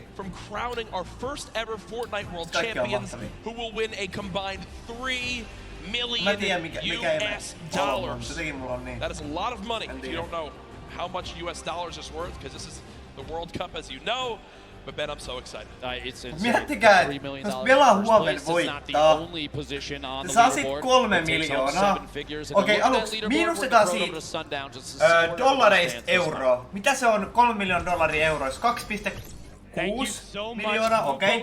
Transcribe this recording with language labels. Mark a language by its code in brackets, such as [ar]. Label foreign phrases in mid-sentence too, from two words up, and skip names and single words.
[en] From crowning our first ever Fortnite World Champions, who will win a combined $3 million US dollars. That is a lot of money if you don't know how much US dollars is worth, because this is the World Cup, as you know. But Ben, I'm so excited. [fi] Miettikää, jos pelaa huomenna voittaa, saa sit 3 miljoonaa. Okei, aluksi miinustetaan siitä dollareista euroa. Mitä se on 3 miljoonaa dollaria euroissa? 2,6 miljoonaa, okei.